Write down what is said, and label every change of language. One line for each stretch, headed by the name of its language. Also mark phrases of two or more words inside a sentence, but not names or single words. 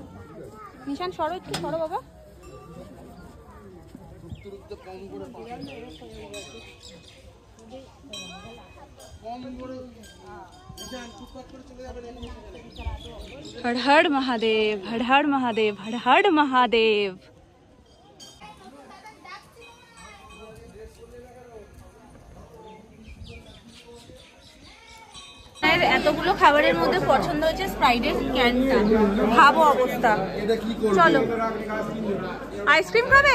Bangla: নিশান সরো একটু সরো বাবা।
Hindi: हर हर महादेव, हर हर महादेव, हर हर महादेव।
Bangla: এতগুলো খাবারের মধ্যে পছন্দ হয়েছে স্প্রাইটের ক্যানটা, খাবো অবস্থা। চলো আইসক্রিম খাবে?